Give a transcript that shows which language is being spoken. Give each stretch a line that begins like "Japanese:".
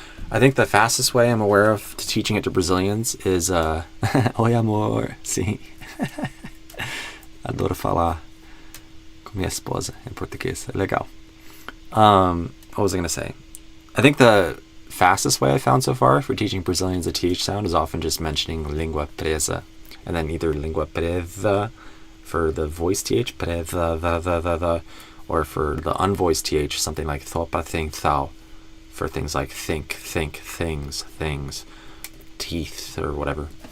English: I think the fastest way I'm aware of to teaching it to Brazilians is
Portuguese: Oi amor, sim. Adoro falar com minha esposa em português. É legal.
English: What was I going to say? I think the fastest way I found so far for teaching Brazilians the TH sound is often just mentioning língua presa, and then either língua presa for the voiced TH, presa, or for the unvoiced TH, something like thopa, think, thou, for things like think, things, teeth, or whatever.